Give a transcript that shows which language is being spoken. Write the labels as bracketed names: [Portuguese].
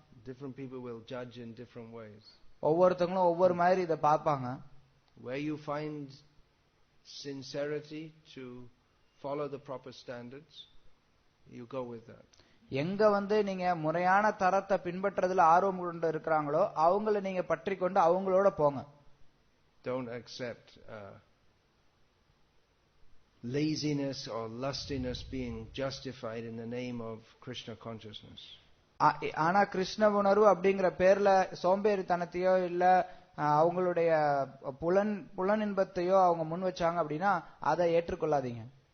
[English] Different people will judge in different ways. [Tamil] ஒவ்வொருத்தங்களும் ஒவ்வொரு மாதிரி இத பாப்பாங்க. [English] Where you find sincerity to follow the proper standards, you go with that. [Tamil] எங்க வந்து நீங்க முறையான தரத்தை பின்பற்றதுல ஆர்வம் கொண்டு இருக்கிறாங்களோ அவங்கள நீங்க பற்றி கொண்டு அவங்களோட போங்க. [English] Don't accept laziness or lustiness being justified in the name of Krishna consciousness. [Tamil] ஆனா கிருஷ்ண உணர்வு அப்படிங்கிற பேர்ல சோம்பேறித்தனத்தையோ இல்ல அவங்களுடைய புலன் இன்பத்தையோ அவங்க முன் வச்சாங்க அப்படின்னா அதை ஏற்றுக்கொள்ளாதீங்க.